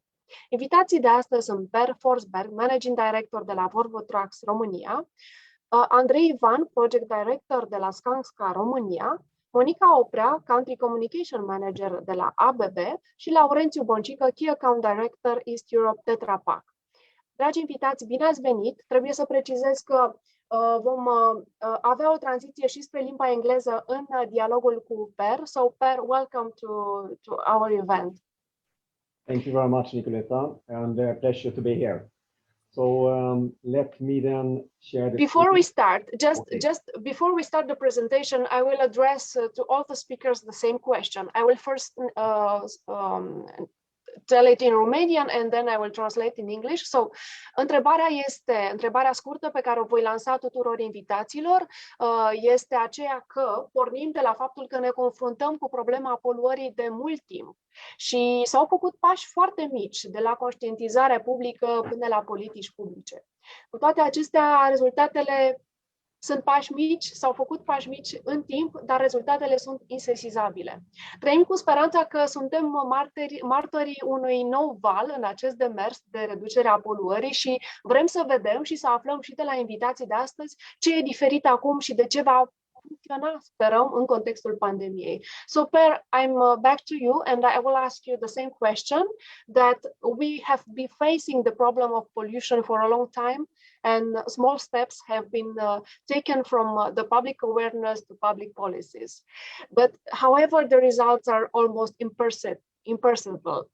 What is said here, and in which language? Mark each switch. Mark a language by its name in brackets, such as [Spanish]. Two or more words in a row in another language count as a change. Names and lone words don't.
[Romanian] Invitații de astăzi sunt Per Forsberg, [English] Managing Director [Romanian] de la Volvo Trucks România, Andrei Ivan, [English] Project Director [Romanian] de la Skanska România, Monica Oprea, [English] Country Communication Manager [Romanian] de la ABB și Laurențiu Boncică, [English] Key Account Director East Europe Tetra Pak. [Romanian] Dragi invitați, bine ați venit! Trebuie să precizez că vom avea o tranziție și spre limba engleză în dialogul cu Per. [English] So, Per, welcome to our event. Thank you very much, Nicoleta, and a pleasure to be here. So let me then share the before we start the presentation, I will address to all the speakers the same question. I will first tell it in Romanian and then I will translate in English. So, [Romanian] întrebarea scurtă pe care o voi lansa tuturor invitaților este aceea că pornim de la faptul că ne confruntăm cu problema poluării de mult timp și s-au făcut pași foarte mici de la conștientizarea publică până la politici publice. Cu toate acestea, rezultatele sunt pași mici, s-au făcut pași mici în timp, dar rezultatele sunt insesizabile. Trăim cu speranța că suntem martorii unui nou val în acest demers de reducere a poluării și vrem să vedem și să aflăm și de la invitații de astăzi ce e diferit acum și de ce va funcționa, sperăm, în contextul pandemiei. [English] So, Per, I'm back to you and I will ask you the same question, that we have been facing the problem of pollution for a long time and small steps have been taken from the public awareness to public policies. But however, the results are almost imperceptible.